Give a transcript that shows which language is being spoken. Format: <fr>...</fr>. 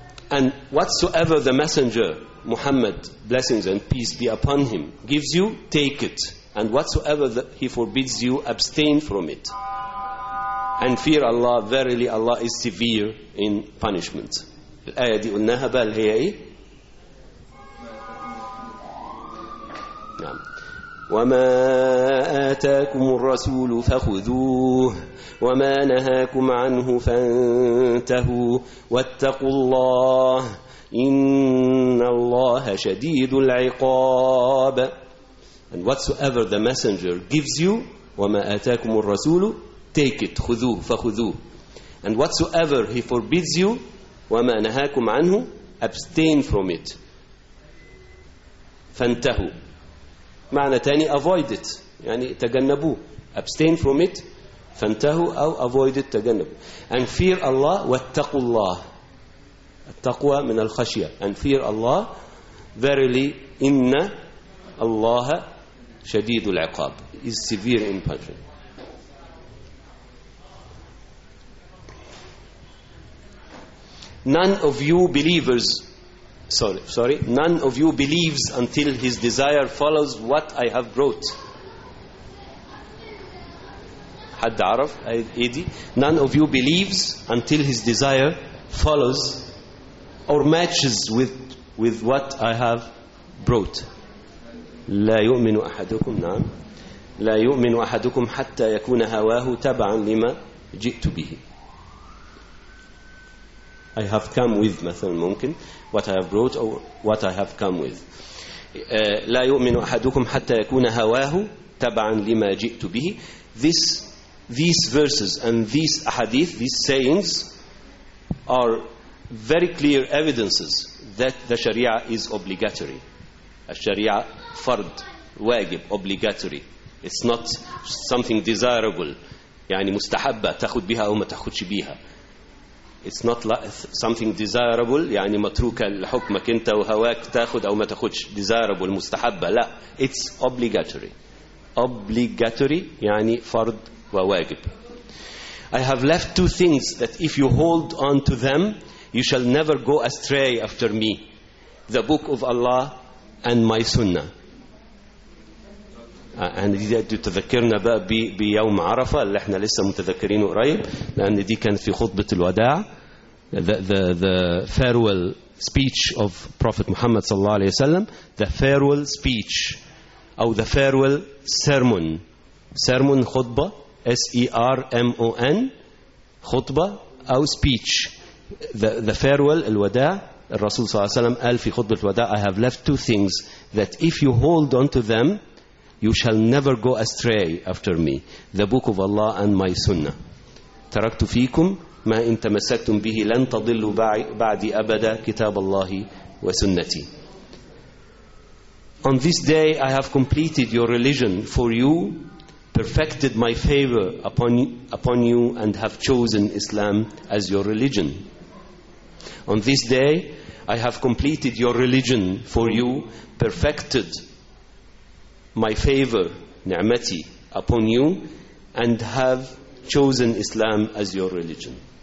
<en>And whatsoever the messenger Muhammad, blessings and peace be upon him, gives you, take it, and whatsoever he forbids you, abstain from it, and fear Allah, verily Allah is severe in punishment.</en> <ar>الآية دي قلناها بقى اللي هي ايه, نعم, وما آتاكم الرسول فخذوه وما نهاكم عنه فانتهوا واتقوا الله إن الله شديد العقاب.</ar> <en>And whatsoever the messenger gives you,</en> <ar>وما آتاكم الرسول,</ar> <en>take it,</en> <ar>خذوه, فخذوه.</ar> <en>And whatsoever he forbids you,</en> <ar>وما نهاكم عنه,</ar> <en>abstain from it,</en> <ar>فانتهوا. معنى تاني</ar> <en>avoid it,</en> <ar>يعني تجنبوه,</ar> <en>abstain from it,</en> <ar>فانتهوا, أو</ar> <en>avoid it,</en> <ar>تجنبوا.</ar> <en>And fear Allah,</en> <ar>واتقوا الله, التقوى من الخشية أن فير الله</ar> <en>verily</en> <ar>إن الله شديد العقاب</ar> <en>is severe in punishment. None of you believers, sorry, none of you believes until his desire follows what I have brought.</en> <ar>حد عرف ايدي؟</ar> <en>None of you believes until his desire follows or matches with what I have brought.</en> <ar>لا يؤمن أحدكم نعم لا يؤمن أحدكم حتى يكون هواه تبعا لما جئت به.</ar> <en>I have come with</en> <ar>مثلا ممكن</ar> <en>what I have brought or what I have come with.</en> <ar>لا يؤمن أحدكم حتى يكون هواه تبعا لما جئت به.</ar> <en>These verses and these ahadith, these sayings are very clear evidences that the Sharia is obligatory. Sharia fard, wajib, obligatory. It's not something desirable.</en> <ar>يعني مستحبة تأخذ بها أو ما تأخذش بها.</ar> <en>It's not something desirable.</en> <ar>يعني متروك لحكمك أنت وهواك تأخذ أو ما تأخذش.</ar> <en>Desirable,</en> <ar>مستحبة. لا.</ar> <en>It's obligatory. Obligatory</en> <ar>يعني فرد وواجب.</ar> <en>I have left two things that if you hold on to them, you shall never go astray after me. The book of Allah and my sunnah.</en> <ar>أنا دي تذكرنا بقى بيوم عرفة اللي احنا لسه متذكرينه قريب لأن دي كانت في خطبة الوداع</ar> <en>the farewell speech of Prophet Muhammad</en> <ar>صلى الله عليه وسلم</ar> <en>the farewell speech</en> <ar>أو</ar> <en>the farewell sermon sermon</en> <ar>خطبة</ar> <en>S-E-R-M-O-N</en> <ar>خطبة أو</ar> <en>speech the farewell</en> <ar>الوداع الرسول صلى الله عليه وسلم قال في خطبة الوداع</ar> <en>I have left two things that if you hold on to them You shall never go astray after me. The book of Allah and my sunnah.</en> <ar>تركت فيكم ما إن تمسكتم به لن تضلوا بعد أبدا كتاب الله وسنتي.</ar> <en>On this day I have completed your religion for you, perfected my favor upon you, and have chosen Islam as your religion. On this day I have completed your religion for you, perfected my favor, ni'mati, upon you, and have chosen Islam as your religion.</en>